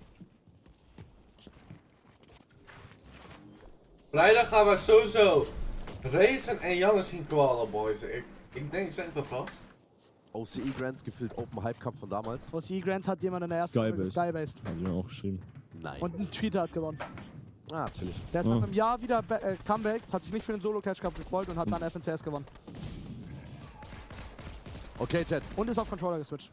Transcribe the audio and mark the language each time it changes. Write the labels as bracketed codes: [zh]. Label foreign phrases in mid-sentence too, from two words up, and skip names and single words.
[nl] Vrijdag gaan we sowieso Raisin en Janne zien kwallen, boys. Ik denk, zeg dat vast. [de] OCE Grants gefühlt Open Hype Cup von damals. OCE Grants hat jemand in der ersten Runde Skybased. Haben die mir auch geschrieben. Nein. Und ein Cheater hat gewonnen. Ah, natürlich. Der ist nach einem Jahr wieder Comeback, hat sich nicht für den Solo-Catch-Cup gequalt und hat dann FNCS gewonnen. Okay, Chat. Und ist auf Controller geswitcht.